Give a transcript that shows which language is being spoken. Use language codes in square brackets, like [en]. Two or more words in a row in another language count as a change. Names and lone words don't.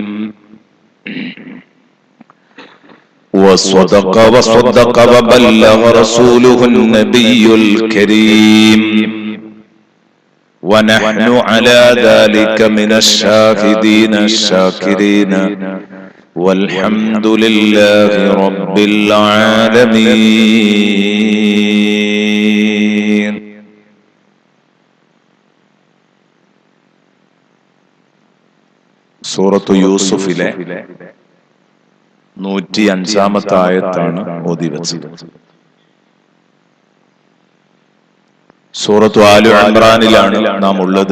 [ar] وصدق وبلغ رسوله النبي الكريم. ونحن على ذلك من الشاهدين الشاكرين، والحمد لله رب العالمين. [ml] സൂറത്തു യൂസുഫിലെ 105-ാമത്തെ ആയത്താണ് ഓതി വെച്ചത്. സൂറത്തു ആലു ഇംറാനിലാണ് നാം ഉള്ളത്.